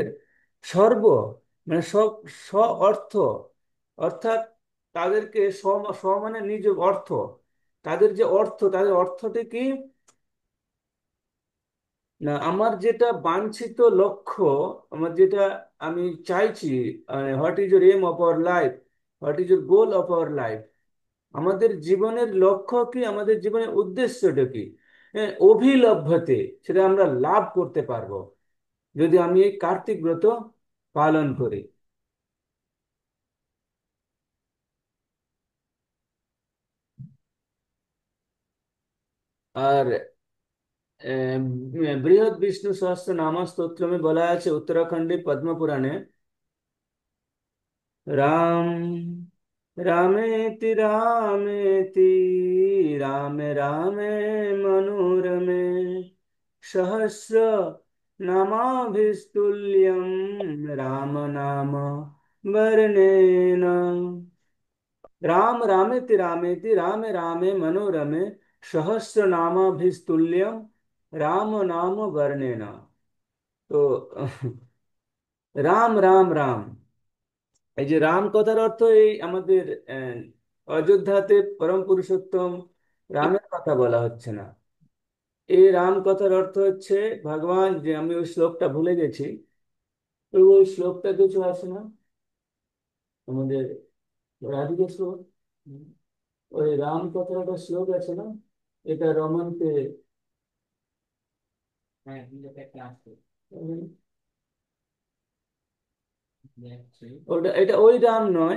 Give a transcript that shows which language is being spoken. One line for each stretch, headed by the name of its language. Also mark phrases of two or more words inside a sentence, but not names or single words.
Bangla: সর্ব মানে সব, স্ব অর্থ, অর্থাৎ তাদেরকে স্ব মানে নিজ অর্থ, তাদের যে অর্থ, তাদের অর্থটি কি না, আমার যেটা বাঞ্ছিত লক্ষ্য, আমার যেটা আমি চাইছি,
English: What is your aim of our life, what is your goal of our life,
Bangla: আমাদের জীবনের লক্ষ্য কি, আমাদের জীবনের উদ্দেশ্যটা কি, হ্যাঁ, অভিলভ্যতে, সেটা আমরা লাভ করতে পারবো যদি আমি এই কার্তিক ব্রত পালন করি। আর আহ, বৃহৎ বিষ্ণু সহস্র নাম স্তোত্র में বলা আছে
Sanskrit: उत्तराखंडी पद्म पुराणे, राम रामेति रामे रामे मनोरमे सहस्र नामाभिस्तुल्यं राम नाम वरनेन। रामेति रामे रामे मनोरमे सहस्र नामाभिस्तुल्यं राम नाम वरनेन।
Bangla: तो রাম রাম রাম, এই যে রাম কথার অর্থ এই আমাদের অযোধ্যাতে পরম পুরুষোত্তম রামের কথা বলা হচ্ছে না। এই রাম কথার অর্থ হচ্ছে ভগবান, যে আমি ওই শ্লোকটা ভুলে গেছি, তো ওই শ্লোকটা কিছু আছে না আমাদের রাধিকা শ্লোক, হুম, ওই রাম কথার একটা শ্লোক আছে না, এটা রমনতে, হুম, ওটা এটা ওই রাম নয়।